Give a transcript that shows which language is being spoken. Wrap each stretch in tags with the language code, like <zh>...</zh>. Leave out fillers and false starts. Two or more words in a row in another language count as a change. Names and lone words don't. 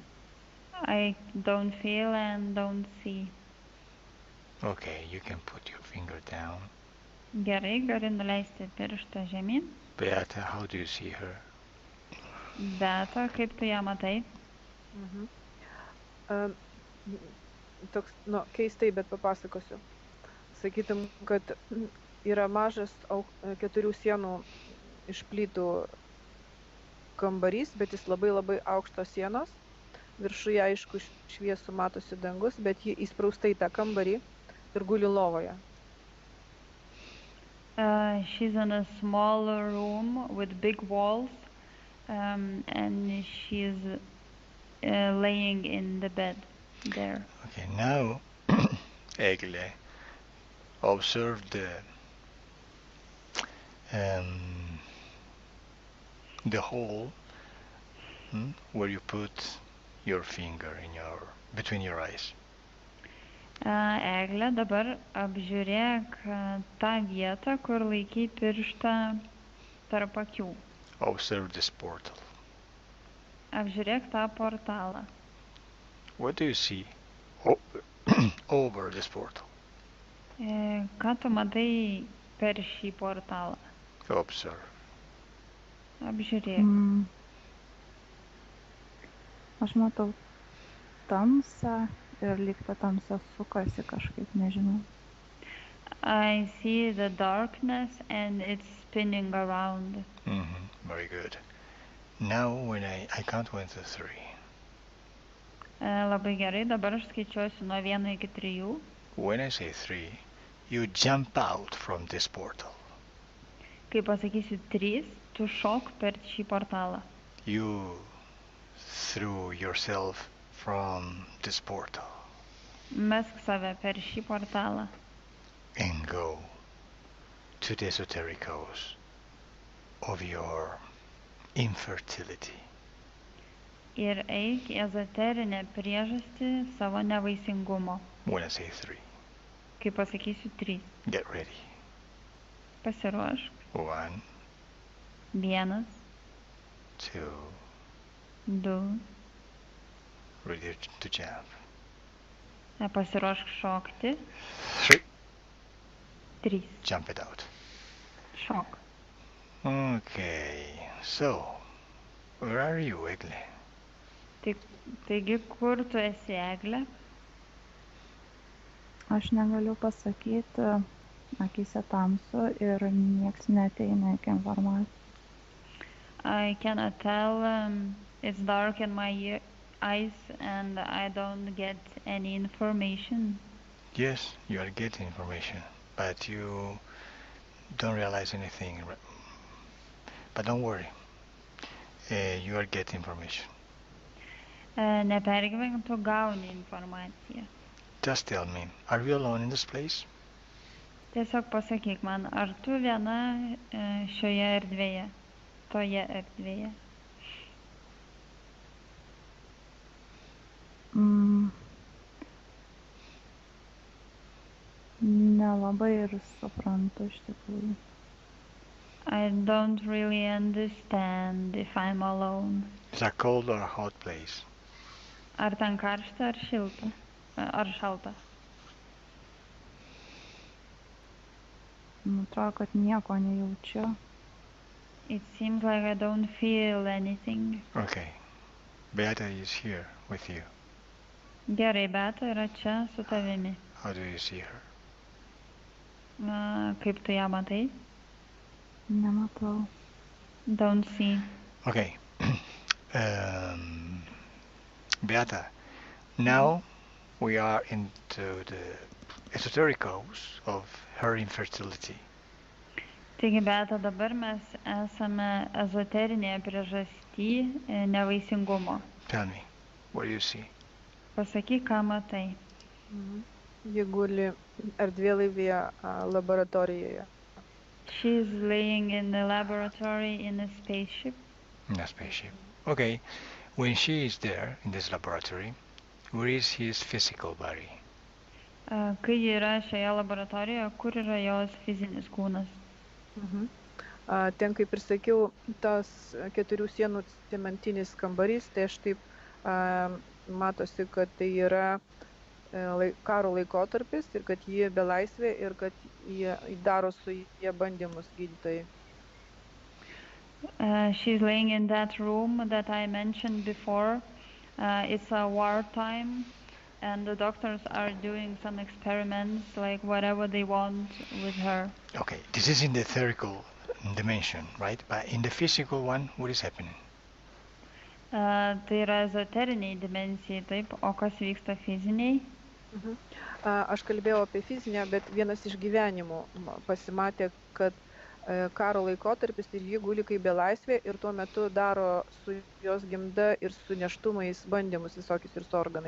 <en>I don't feel and don't see. Okay, you can put your finger down.</en> <lt>Gerai, gali nuleisti pirštą žemyn.</lt> <en>Beata, how do you see her?</en> <lt>Beata, kaip tu ją matai? Toks, keistai, bet papasakosiu. Sakytum, kad yra mažas 4 sienų iš plytų kambarys, bet jis labai labai aukštos sienos. Viršuje, aišku, šviesų matosi dangus, bet ji įsprausta į tą kambarį ir guli lovoje.</lt> <en>She's in a small room with big walls, and she's laying in the bed there. Okay, now, Egle, observe the hole where you put your finger between your eyes.</en> <lt>Egle, dabar apžiūrėk tą vietą, kur laiky pirštą tarp akių.</lt> <en>Observe this portal.</en> <lt>Apžiūrėk tą portalą.</lt> <en>What do you see over this portal?</en> <lt>Ką tu matai per šį portalą?</lt> <en>Observe.</en> <lt>Apžiūrėk. Aš matau tamsą ir lyg ta tamsa sukasi kažkaip, nežinau.</lt> <en>I see the darkness and it's spinning around. Very good. Now when I count 1 to 3.</en> <lt>Labai gerai, dabar aš skaičiuosiu nuo 1 iki 3.</lt> <en>When I say 3, you jump out from this portal.</en> <lt>Kai pasakysiu 3, tu šok per šį portalą.</lt> <en>You threw yourself from this portal.</en> <lt>Mesk save per šį portalą.</lt> <en>And go to the esoteric cause of your infertility.</en> <lt>ir eik į ezoterinę priežastį savo nevaisingumo.</lt> <en>When I say 3,</en> <lt>Kai pasakysiu 3.</lt> <en>get ready.</en> <lt>Pasiruošk.</lt> <en>1,</en> <lt>1,</lt> <en>2,</en> <lt>2.</lt> <en>ready to jump.</en> <lt>Pasiruošk šokti.</lt> <en>3,</en> <lt>3.</lt> <en>jump it out.</en> <lt>Šok.</lt> <en>Okay, so, where are you, Egle?</en> <lt>Taigi, kur tu esi, Egle? Aš negaliu pasakyti, akyse tamsu ir nieks neteina iki informacijos.</lt> <en>I cannot tell. It's dark in my eyes and I don't get any information. Yes, you are getting information, but you don't realize anything. But don't worry, you are getting information.</en> <lt>Nepergyvenk, tu gauni informaciją.</lt> <en>Just tell me, are you alone in this place?</en> <lt>Tiesiog pasakyk man, ar tu viena šioje erdvėje, toje erdvėje? Nelabai ir suprantu iš tikrųjų.</lt> <en>I don't really understand if I'm alone. It's a cold or a hot place?</en> <lt>Ar ten karšta, ar šilta, ar šalta? Atrodo, kad nieko nejaučiu.</lt> <en>It seems like I don't feel anything. Okay, Beata is here with you.</en> <lt>Gerai, Beata yra čia su tavimi.</lt> <en>How do you see her?</en> <lt>Kaip tu ją matai? Nematau.</lt> <en>Don't see. Okay. Beata, now we are into the esoteric cause of her infertility.</en> <lt>Taigi, Beata, dabar mes esame ezoterinėje priežasty nevaisingumo.</lt> <en>Tell me, what do you see?</en> <lt>Pasakyk, ką matai. Ji guli erdvėlaivyje laboratorijoje.</lt> <en>She's laying in the laboratory in a spaceship. In a spaceship. Okay. When she is there in this laboratory, where is his physical body?</en> <lt>Kai ji yra šioje laboratorijoje, kur yra jos fizinis kūnas? Ten, kaip ir sakiau, tas 4 sienų cementinis kambarys, tai aš taip matosi, kad tai yra karo laikotarpis ir kad jie belaisvė ir kad jie daro su jie bandymus gydytojai.</lt> <en>She's laying in that room that I mentioned before. It's a war time and the doctors are doing some experiments, like whatever they want with her. Okay, this is in the etherical dimension, right? But in the physical one, what is happening?</en> <lt>Tai yra ezoteriniai dimensijai, taip, o kas vyksta fiziniai? Aš kalbėjau apie fizinę, bet vienas iš gyvenimų pasimatė, kad karo laikotarpis ir ji guli kaip belaisvė ir tuo metu daro su jos gimda ir su neštumais bandymus visokius ir su organais.</lt>